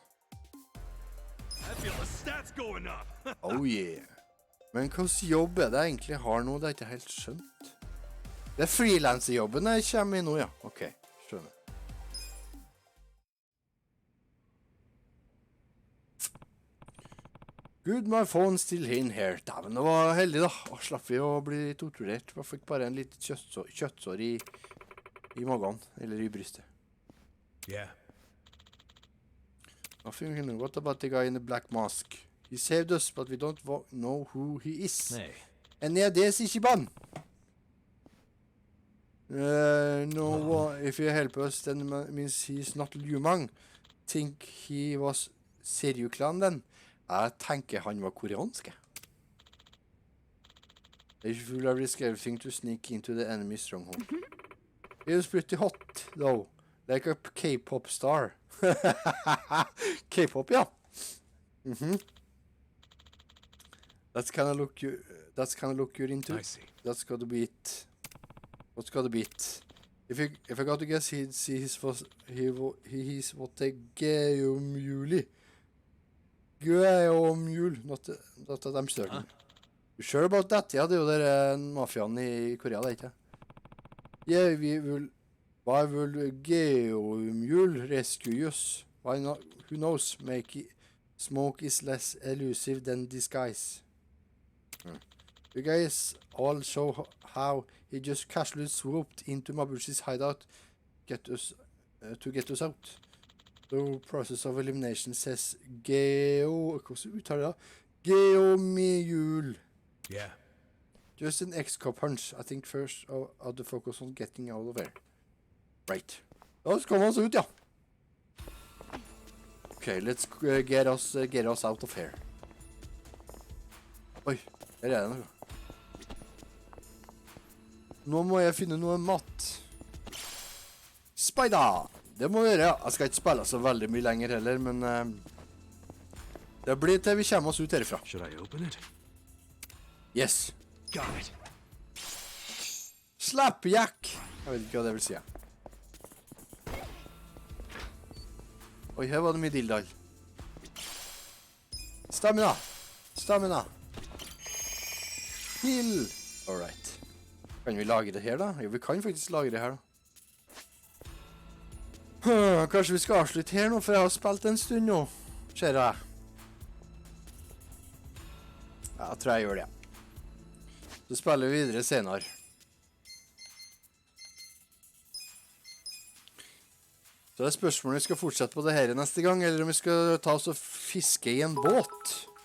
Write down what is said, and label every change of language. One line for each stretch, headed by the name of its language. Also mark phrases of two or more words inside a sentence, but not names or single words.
English: Oh yeah.
Norwegian: Men hvilken jobb er det jeg egentlig har nå? Det er ikke helt skjønt. Det er freelancerjobben jeg kommer i nå, ja. Ok, skjønner.
English: Good, my phone still in here.
Norwegian: Dæven, det var heldig da. Slapp vi å bli torturert. Jeg fikk bare en litt kjøttsår i magen, eller i brystet.
English: Yeah. Nothing we know. What about the guy in the black mask? He saved us, but we don't know who he is. Hey. And yeah, this is Ichiban. No, if you help us, then means he's not Liu Mang. Think he was Seryu-klan then?
Norwegian: Jeg tenker han var koreansk.
English: If you will risk everything to sneak into the enemy stronghold. He was pretty hot, though. Like a K-pop star. K-pop, yeah. That's kind of look you're into. I see. That's gotta be it. What's gotta be it? If I got to guess, he'd see he's what they Geomuli. Geomul, not that I'm certain. You sure about that?
Norwegian: Ja, det er jo der mafiaen i Korea, det er ikke?
English: Yeah, why will Geomul rescue us? Why not? Who knows? Smoke is less elusive than disguise. You guys all show how he just casually swooped into Mabushi's hideout to get us out. The process of elimination says
Norwegian: hvordan uttaler det?
English: Geomul. Yeah. Just an extra punch. I think first I'll the focus on getting out of there. Right.
Norwegian: Da skal vi oss ut, ja.
English: Okay, let's get us out of here.
Norwegian: Oi, her er det noe. Nå må jeg finne noe mat. Spider! Det må vi gjøre, ja. Jeg skal ikke spille så veldig mye lenger heller, men det blir til vi kommer oss ut herifra.
English: Should I open it? Yes. Got it. Slapjack!
Norwegian: Jeg vet ikke hva det vil si. Oi, her var det mye dildal.
English: Stamina! Stamina! Heal! Alright.
Norwegian: Kan vi lage det her da? Jo, vi kan faktisk lage det her da. Kanskje vi skal avslutte her nå, for jeg har spilt en stund nå. Ser jeg. Ja, jeg tror jeg gjør det. Så spiller vi videre senere. Så det er spørsmålet om vi skal fortsette på det her neste gang, eller om vi skal ta oss og fiske i en båt.